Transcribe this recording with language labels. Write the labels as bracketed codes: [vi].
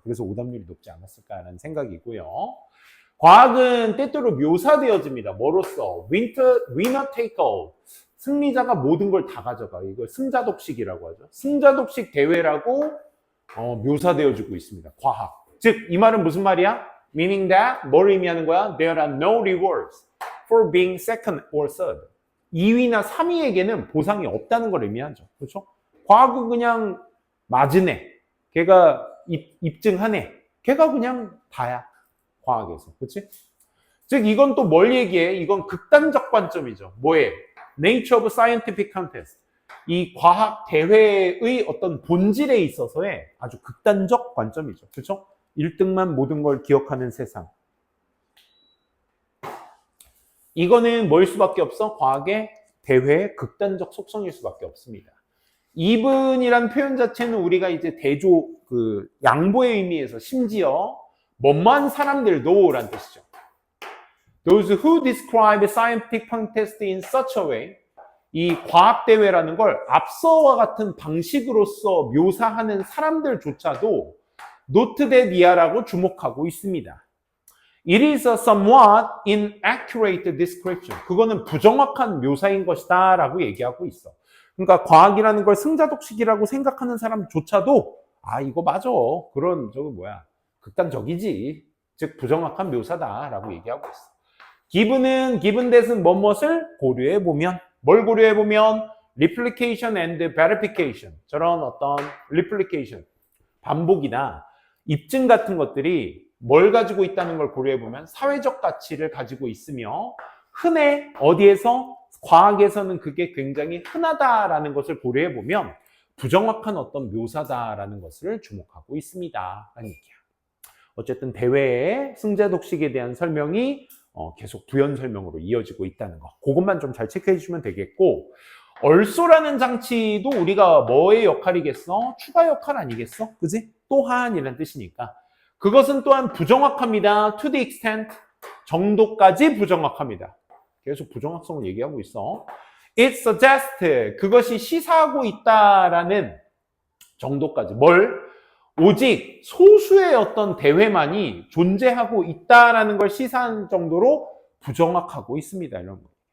[ko] 그래서 오답률이 높지 않았을까라는 생각이고요. 과학은 때때로 묘사되어집니다. 뭐로써? [en] winner take all. [ko] 승리자가 모든 걸 다 가져가. 이걸 승자독식이라고 하죠. 승자독식 대회라고 묘사되어지고 있습니다. 과학. 즉, 이 말은 무슨 말이야? [en] Meaning that, [ko] 뭘 의미하는 거야? [en] There are no rewards for being second or third. [ko] 2위나 3위에게는 보상이 없다는 걸 의미하죠. 그렇죠? 과학은 그냥 맞으네. 걔가 입증하네. 걔가 그냥 다야. 과학에서. 그렇지? 즉, 이건 또 뭘 얘기해? 이건 극단적 관점이죠. 뭐에? [en] Nature of Scientific Contest. [ko] 이 과학 대회의 어떤 본질에 있어서의 아주 극단적 관점이죠. 그렇죠? 1등만 모든 걸 기억하는 세상. 이거는 뭐일 수밖에 없어? 과학의 대회의 극단적 속성일 수밖에 없습니다. even이란 표현 자체는 우리가 이제 양보의 의미에서 심지어 뭐만 사람들도 란 뜻이죠. [en] Those who describe scientific contest in such a way, [ko] 이 과학대회라는 걸 앞서와 같은 방식으로서 묘사하는 사람들조차도 [en] note that [ko] 이하라고 주목하고 있습니다. [en] It is a somewhat inaccurate description. [ko] 그거는 부정확한 묘사인 것이다 라고 얘기하고 있어. 그러니까 과학이라는 걸 승자독식이라고 생각하는 사람조차도 이거 맞아. 그런 극단적이지. 즉 부정확한 묘사다라고 얘기하고 있어. given은 given that은 뭐뭇을 고려해 보면 뭘 고려해 보면 [en] replication and verification [ko] 저런 어떤 replication 반복이나 입증 같은 것들이 뭘 가지고 있다는 걸 고려해 보면 사회적 가치를 가지고 있으며 흔해 어디에서 과학에서는 그게 굉장히 흔하다라는 것을 고려해 보면 부정확한 어떤 묘사다라는 것을 주목하고 있습니다. 라는 얘기야. 어쨌든 대회의 승자 독식에 대한 설명이 계속 부연 설명으로 이어지고 있다는 거. 그것만 좀 잘 체크해 주시면 되겠고 얼쏘라는 장치도 우리가 뭐의 역할이겠어? 추가 역할 아니겠어? 그지? 또한이라는 뜻이니까. 그것은 또한 부정확합니다. [en] To the extent [ko] 정도까지 부정확합니다. 계속 부정확성을 얘기하고 있어. [en] It suggests [ko] 그것이 시사하고 있다라는 정도까지 뭘? 오직 소수의 어떤 대회만이 존재하고 있다라는 걸 시사한 정도로 부정확하고 있습니다. 이런 거.